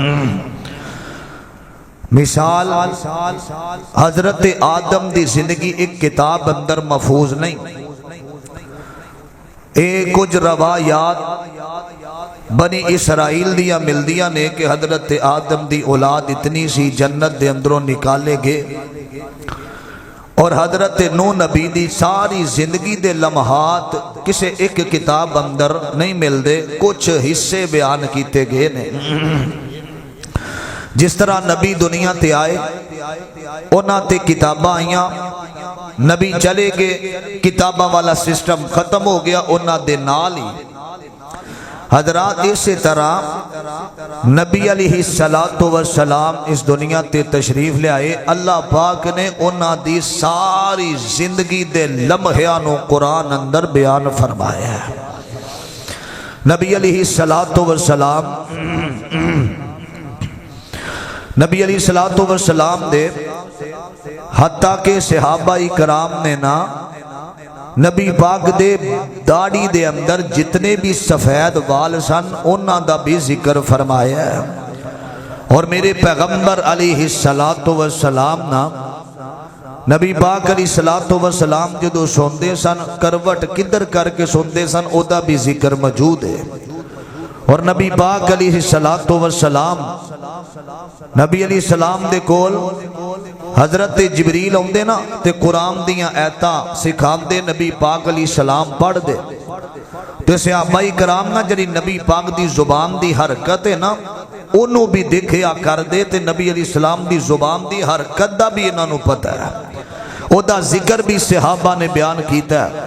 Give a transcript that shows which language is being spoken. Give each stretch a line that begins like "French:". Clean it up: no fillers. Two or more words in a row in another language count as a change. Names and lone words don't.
Punjabi: مثال حضرت آدم دی زندگی ایک کتاب اندر محفوظ نہیں، ایک کچھ روایات بنی اسرائیل دیا ملدیاں نے کہ حضرت آدم دی اولاد اتنی سی جنت دے اندروں نکالے گئے، اور حضرت نوح نبی دی ساری زندگی دے لمحات کسے ایک کتاب اندر نہیں مل دے، کچھ حصے بیان کیتے گئے نے۔ جس طرح نبی دنیا تے آئے انہاں تے کتاباں آئیاں، نبی چلے گئے، کتاباں والا سسٹم ختم ہو گیا انہاں دے نال ہی۔ حضرات اسی طرح نبی
Arabic: علیہ السلام
Punjabi: اس دنیا تے تشریف لے آئے، اللہ پاک نے انہاں دی ساری زندگی دے لمحیاں نو قرآن اندر بیان فرمایا ہے۔ نبی
Arabic: علیہ السلام
Punjabi: دے حتیٰ کہ صحابہ کرام نے نا نبی پاک دے داڑھی دے اندر جتنے بھی سفید وال سن انہاں دا بھی ذکر فرمایا ہے۔ اور میرے پیغمبر
Arabic: علیہ السلام
Punjabi: نا نبی پاک
Arabic: علیہ السلام
Punjabi: جدو سوندے سن کروٹ کدھر کر کے سوندے سن او دا بھی ذکر موجود ہے۔ اور نبی پاک
Arabic: علیہ السلام
Punjabi: نبی
Arabic: علیہ السلام
Punjabi: دے کول حضرت جبریل ہوندے نا تے قرآن دیاں ایتاں سکھان دے، نبی پاک
Arabic: علیہ السلام
Punjabi: پڑھ دے تے صحابہ کرام نا جڑی نبی پاک دی زبان دی حرکت ہے نا انہوں بھی دیکھیا کر دے تے نبی
Arabic: علیہ السلام
Punjabi: دی زبان دی حرکت دا بھی انہوں پتہ ہے، او دا ذکر بھی صحابہ نے بیان کیتا ہے۔